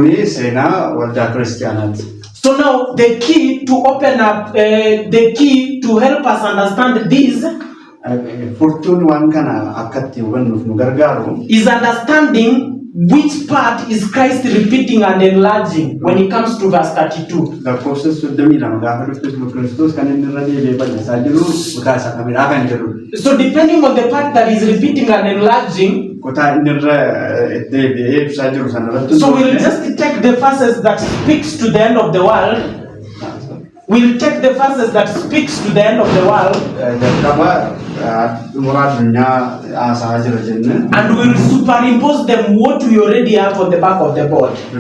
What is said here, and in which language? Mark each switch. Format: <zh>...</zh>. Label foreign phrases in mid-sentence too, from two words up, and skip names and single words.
<en>So now the key to open up, the key to help us understand this is understanding which part is Christ repeating and enlarging when it comes to verse 32?</en> <om>lakkoofsa 32 gaafa dubbisnu Kiristoos kan inni irra deebi'ee bal'isaa jiru kutaa isa kamidhaa kan jedhu.</om> <en>So depending on the part that is repeating and enlarging,</en> <om>kutaa inni irra deebi'ee ibsaa jiru sana irratti.</om> <en>so we'll just take the verses that speaks to the end of the world. We'll take the verses that speaks to the end of the world. And we'll superimpose them what we already have on the back of the board.</en>